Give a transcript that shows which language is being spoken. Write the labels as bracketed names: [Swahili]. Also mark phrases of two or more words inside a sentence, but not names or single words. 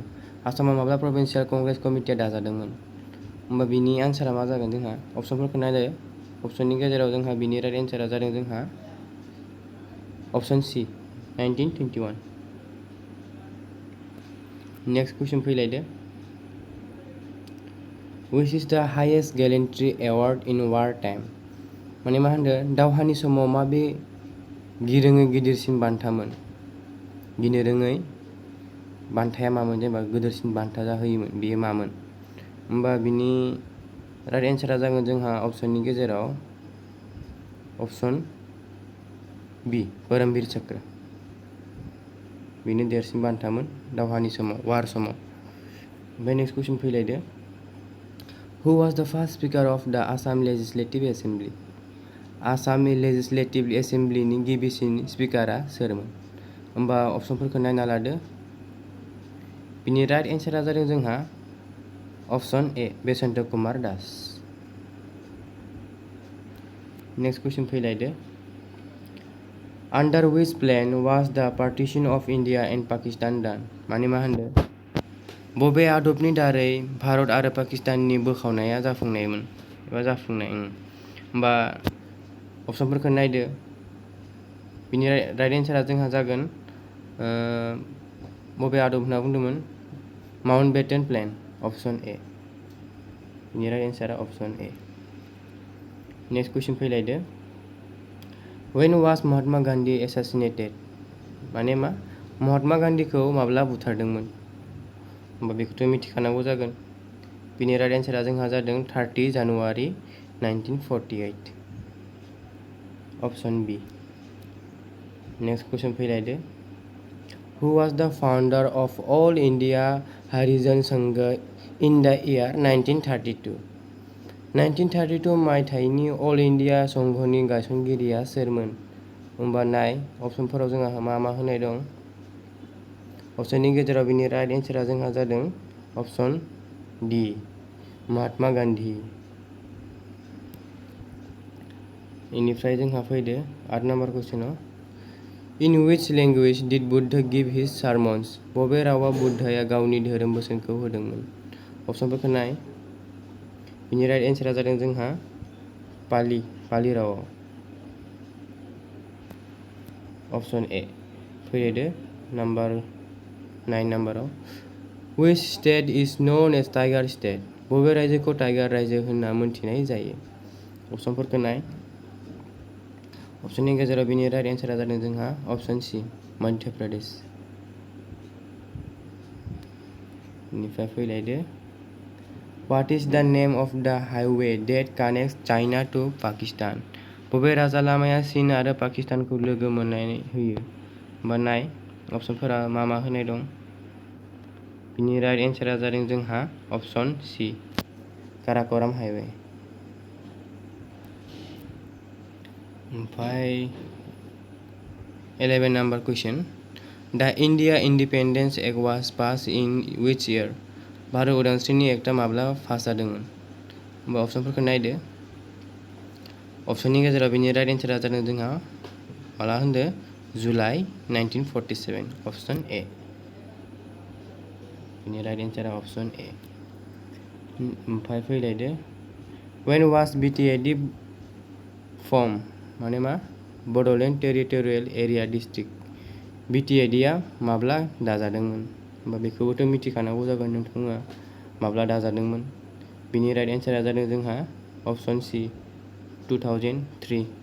[Bodo] आसामाव माब्ला [English] provincial congress committeea [Bodo] दाजादोंमोन होमबा बिनि आन्सारा मा जागोन जोंहा अपसनफोरखौ नायदो अपसननि गेजेराव जोंहा बिनि [English] right answera [Bodo] जादों जोंहा [English] option C 1921 next question [Bodo] फैलायदो [English] Which is the highest gallantry award in war time? [Bodo] माने मा होनदो दावहानि समाव माबे गिरोङै गिदिरसिन बान्थामोन गिनो रोङै बान्थाया मामोन जेनेबा गिदिरसिन बान्था जाहोयोमोन बेयो मामोन होमबा बिनि [English] right answera [Bodo] जागोन जोंहा अपसननि गेजेराव [English] option B [Bodo] परमवीर चक्र बेनो देरसिन बान्थामोन दावहानि समाव [English] war samao [Bodo] ओमफ्राय [English] next question [Bodo] फैलायदो [English] Who was the first speaker of the Assam Legislative Assembly? [Bodo] आसामनि [English] legislative assemblyni [Bodo] गिबिसिन [English] speakera [Bodo] सोरमोन होमबा अपसनफोरखौ नायना लादो बिनि [English] right answera [Bodo] जादों जोंहा [English] option A [Bodo] बेसन्त कुमार दास [English] next question [Bodo] फैलायदो [English] Under which plan was the partition of India and Pakistan done? [Bodo] माने मा होनदो बबे आदबनि दारै भारत आरो पाकिस्ताननि बोखावनाया जाफुंनायमोन एबा जाफुंनाय होमबा अपसनफोरखौ नायदो बिनि [English] right answera [Bodo] जोंहा जागोन बबे आदब होनना बुंदोंमोन [English] Mountbatten plan option A [Bodo] बिनि [English] right answera option A next question [Bodo] फैलायदो [English] When was [Bodo] महात्मा गान्धी assassinated? माने मा महात्मा गान्धीखौ माब्ला बुथारदोंमोन होमबा बेखौथ' मिथिखानांगौ जागोन बिनि [English] right answera [Bodo] जोंहा जादों 30 जानुवारि 1948 [English] option B next question [Bodo] फैलायदो [English] Who was the founder of All India Harijan Sangha in the year 1932 [Bodo] 1932 मायथाइनि [English] All India Sanghani [Bodo] गायसनगिरिया सोरमोन होमबा नाय अपसनफोराव जोंहा मा मा होनाय दं अपसननि गेजेराव बिनि [English] right answera [Bodo] जोंहा जादों [English] option D [Bodo] महात्मा गान्धी इनिफ्राय जोंहा फैदो 8 [English] number questionao in which language did Buddha give his sermons [Bodo] बबे रावाव बुद्धया गावनि धोरोम बोसोनखौ होदोंमोन अपसनफोरखौ नाय बिनि [English] right answera [Bodo] जादों जोंहा पाली रावाव [English] option A [Bodo] फैदो नाम्बार 9 नाम्बाराव [English] Which state is known as Tiger State [Bodo] बबे रायजोखौ टाइगार रायजो होनना मोनथिनाय जायो अपसनफोरखौ नाय अपसननि गेजेराव बिनि [English] right answera [Bodo] जादों जोंहा [English] option C [Bodo] मध्य प्रदेश इनिफ्राय फैलायदो [English] What is the name of the highway that connects China to Pakistan [Bodo] बबे राजा लामाया चीन आरो पाकिस्तानखौ लोगो मोननानै होयो होमबा नाय अपसनफोरा मा मा होनाय दं बिनि [English] right answera [Bodo] जादों जोंहा [English] option C Karakoram highway [Bodo] ओमफ्राय [English] 11 number question the India Independence Act was pass in which year [Bodo] भारत उदांस्रिनि एक्टआ माब्ला पास जादोंमोन होमबा अपसनफोरखौ नायदो अपसननि गेजेराव बिनि [English] right answera [Bodo] जादों जोंहा माला होनदो [English] July 1947 option A [Bodo] बिनि [English] right answera option A [Bodo] ओमफ्राय फैलायदो [English] When was BTAD formed [Bodo] माने मा [English] Bodoland Territorial Area District [Bodo] BTADआ माब्ला दाजादोंमोन होमबा बेखौबोथ' मिथिखानांगौ जागोन नोंथाङा माब्ला दाजादोंमोन बिनि [English] right answera [Bodo] जादों जोंहा [English] option C 2003